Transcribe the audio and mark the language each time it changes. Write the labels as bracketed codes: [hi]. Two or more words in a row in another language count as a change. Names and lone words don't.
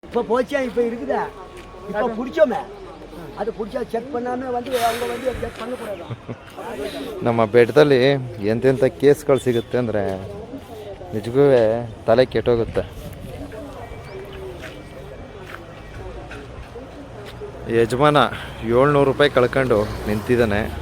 [ta] இப்போ போச்சா இப்போ இருக்குதா இப்போ பிடிச்சோமே அது பிடிச்சா ಚೆಕ್ பண்ணாமல் வந்து அவங்க வந்து ಚೆಕ್ பண்ணக்கூடாது. [kn] ನಮ್ಮ ಬೆಟ್ಟದಲ್ಲಿ ಎಂತೆಂಥ ಕೇಸ್ಗಳು ಸಿಗುತ್ತೆ ಅಂದರೆ ನಿಜಕ್ಕೂ ತಲೆ ಕೆಟ್ಟೋಗುತ್ತೆ. ಯಜಮಾನ 700 ರೂಪಾಯಿ ಕಳ್ಕೊಂಡು ನಿಂತಿದ್ದಾನೆ.